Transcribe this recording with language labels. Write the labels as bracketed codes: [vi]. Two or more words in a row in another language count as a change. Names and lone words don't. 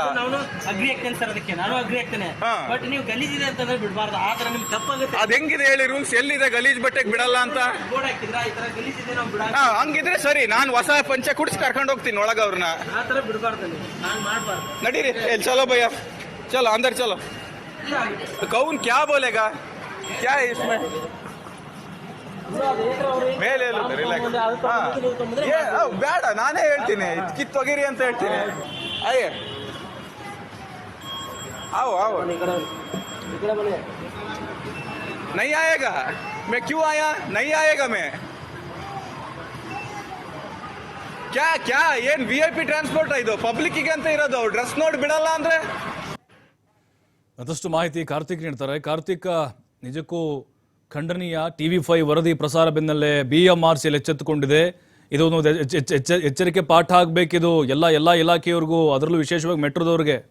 [kn] ನಾನು ಅಗ್ರಿ ಆಗ್ತೇನೆ ಸರ್, ಅದಕ್ಕೆ ನಾನು ಅಗ್ರಿ ಆಗ್ತೇನೆ. ಬಟ್ ನೀವು ಗಲೀಜಿದೆ ಅಂತಂದ್ರೆ ಬಿಡಬಾರ್ದು. ಆ ತರ ನಿಮ್ಗೆ ತಪ್ಪಾಗುತ್ತೆ. ಅದ್ ಹೆಂಗಿದೆ ಹೇಳಿ? ರೂಲ್ಸ್ ಎಲ್ಲಿದೆ ಗಲೀಜ್ ಬಟ್ಟೆಗೆ ಬಿಡಲ್ಲ ಅಂತ? ಬೋರ್ಡ್ ಹಾಕಿದ್ರ ಈ ತರ ಗಲೀಜಿದೆ ನಾವು ಬಿಡಲ್ಲ. ಹಂಗಿದ್ರೆ ಸರಿ, ನಾನು ಹೊಸ ಪಂಚೆ ಕುಡಿಸಿ ಕರ್ಕೊಂಡು ಹೋಗ್ತೀನಿ ಒಳಗ ಅವ್ರನ್ನ. ಆ ತರ ಬಿಡಬಾರ್ದು, ನೀವು ನಾನು ಮಾಡಬಾರ್ದು. [hi] ನಡೀರಿ, चलो भैया, चलो अंदर चलो. कौन क्या बोलेगा, क्या है इसमें? [kn] ಮೇಲೆ ಬೇಡ, ನಾನೇ ಹೇಳ್ತೀನಿ, ಕಿತ್ತೊಗಿರಿ ಅಂತ ಹೇಳ್ತೀನಿ. [hi] ಅಯ್ಯ आओ आओ, नहीं आएगा? मैं क्यों आया, नहीं आएगा मैं। क्या क्या [kn] ಏನ್ VIP ಟ್ರಾನ್ಸ್ಪೋರ್ಟ್ ಇದು, ಪಬ್ಲಿಕ್ಕಿಗೆ ಅಂತ ಇರೋದು, ಡ್ರೆಸ್ ನೋಡಿ ಬಿಡಲ್ಲ ಅಂದ್ರೆ. ಮತ್ತಷ್ಟು ಮಾಹಿತಿ ಕಾರ್ತಿಕ್ ನೀಡ್ತಾರೆ. ಕಾರ್ತಿಕ್, ನಿಜಕ್ಕೂ ಖಂಡನೀಯ. TV5 ವರದಿ ಪ್ರಸಾರ ಬೆನ್ನಲ್ಲೇ BMRCL ಎಚ್ಚೆತ್ತುಕೊಂಡಿದೆ. ಇದೊಂದು ಎಚ್ಚರಿಕೆ ಪಾಠ ಆಗಬೇಕಿದು ಎಲ್ಲ ಇಲಾಖೆಯವರಿಗೂ, ಅದರಲ್ಲೂ ವಿಶೇಷವಾಗಿ ಮೆಟ್ರೋದವ್ರಿಗೆ.